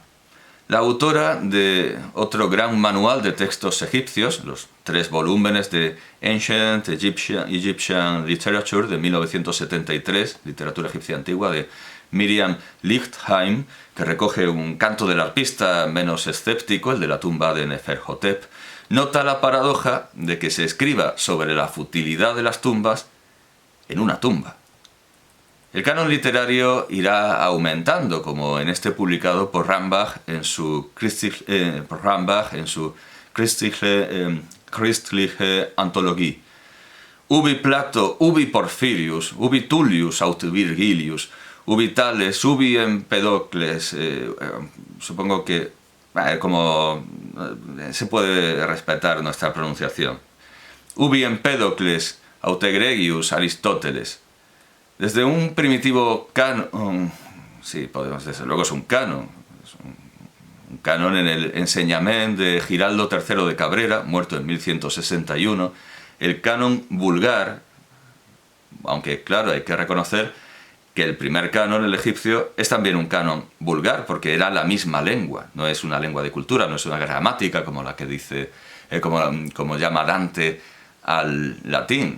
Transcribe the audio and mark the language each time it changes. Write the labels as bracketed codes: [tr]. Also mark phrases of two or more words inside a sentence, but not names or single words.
[es] La autora de otro gran manual de textos egipcios, los 3 volúmenes de Ancient Egyptian Literature de 1973, literatura egipcia antigua, de Miriam Lichtheim, que recoge un canto del arpista menos escéptico, el de la tumba de Neferhotep, nota la paradoja de que se escriba sobre la futilidad de las tumbas en una tumba. El canon literario irá aumentando, como en este publicado por Rambach en su Christliche Anthologie. [la] Ubi Plato, ubi Porfirius, ubi Tullius aut Virgilius, ubi Tales, ubi Empedocles. [es] Supongo que como se puede respetar nuestra pronunciación. [la] Ubi Empedocles aut Egregius Aristóteles. [es] Desde un primitivo canon, sí, podemos, desde luego es un canon en el enseñament de Giraldo III de Cabrera, muerto en 1161, el canon vulgar, aunque claro, hay que reconocer que el primer canon, el egipcio, es también un canon vulgar, porque era la misma lengua, no es una lengua de cultura, no es una gramática como la que dice, como llama Dante al latín.